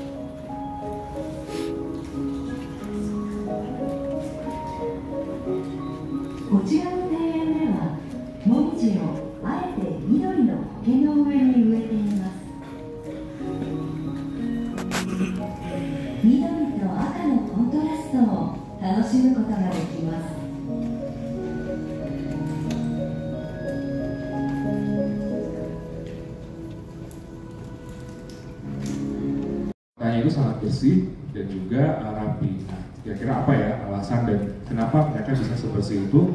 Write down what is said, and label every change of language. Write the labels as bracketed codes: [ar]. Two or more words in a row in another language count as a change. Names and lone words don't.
[ja] こちらの庭園では、もみじをあえて緑の苔の上に植えています。緑と赤のコントラストを楽しむことができます。 [id] Itu sangat bersih dan juga rapi. Nah, kira-kira apa ya alasan dan kenapa mereka bisa sebersih itu?